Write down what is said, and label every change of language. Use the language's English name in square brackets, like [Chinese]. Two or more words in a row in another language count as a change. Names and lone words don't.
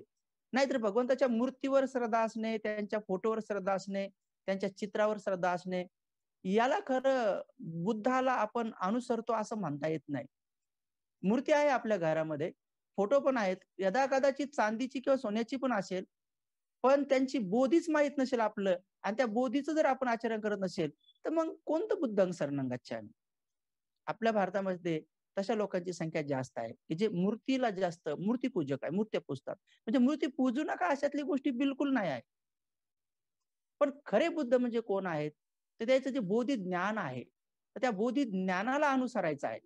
[Marathi] नाहीतर भगवंताच्या मूर्तीवर श्रद्धा असणे, त्यांच्या फोटोवर श्रद्धा असणे, त्यांच्या चित्रावर श्रद्धा असणे, याला खरं बुद्धाला आपण अनुसरतो असं म्हणता येत नाही. मूर्ती आहे आपल्या घरामध्ये, फोटो पण आहेत, यदाकदाचित चांदीची किंवा सोन्याची पण असेल, पण त्यांची बोधीच माहीत नसेल आपलं, आणि त्या बोधीचं जर आपण आचरण करत नसेल तर मग कोणतं [Pali] बुद्धं शरणं गच्छामि. [Marathi] आपल्या भारतामध्ये तशा लोकांची संख्या जास्त आहे की जे मूर्तीला जास्त मूर्तीपूजक आहे, मूर्त्या पुजतात. म्हणजे मूर्ती पूजू नका अशातली गोष्टी बिलकुल नाही आहे. पण खरे बुद्ध म्हणजे कोण आहेत? तर त्याचं जे बोधी ज्ञान आहे, तर त्या बोधी ज्ञानाला अनुसरायचं आहे.